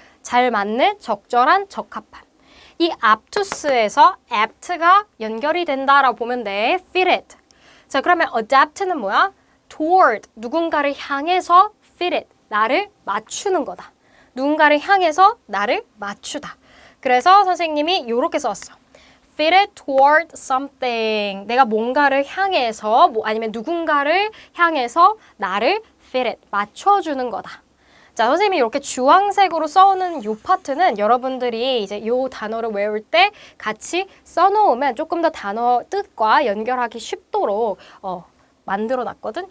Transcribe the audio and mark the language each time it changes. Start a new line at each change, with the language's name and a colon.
Korean: 잘 맞는, 적절한, 적합한. 이 aptus에서 apt가 연결이 된다라고 보면 돼.
English: fitted.
Korean: 자, 그러면 adapt는 뭐야? toward, 누군가를 향해서 fitted, 나를 맞추는 거다. 누군가를 향해서 나를 맞추다. 그래서 선생님이 이렇게 썼어.
English: fitted toward something.
Korean: 내가 뭔가를 향해서, 아니면 누군가를 향해서 나를 fitted, 맞춰주는 거다. 자, 선생님이 이렇게 주황색으로 써오는 이 파트는 여러분들이 이제 이 단어를 외울 때 같이 써놓으면 조금 더 단어 뜻과 연결하기 쉽도록 만들어 놨거든.